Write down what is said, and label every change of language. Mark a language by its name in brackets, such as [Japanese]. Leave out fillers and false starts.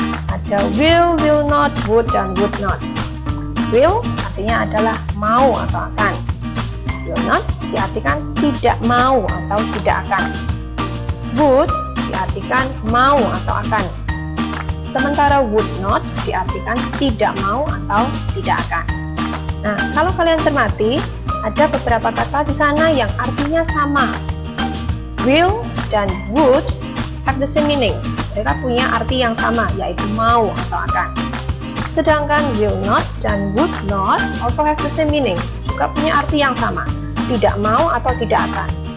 [Indonesian] Ada will not, would, dan would not. Will artinya adalah mau atau akan. Will not diartikan tidak mau atau tidak akan. Would diartikan mau atau akan. Sementara would not diartikan tidak mau atau tidak akan. Nah, kalau kalian cermati, ada beberapa kata di sana yang artinya sama. [English] Will dan would have the same meaning. [Indonesian] Mereka punya arti yang sama, yaitu mau atau akan. Sedangkan [English] will not dan would not also have the same meaning. [Indonesian] Juga punya arti yang sama, tidak mau atau tidak akan.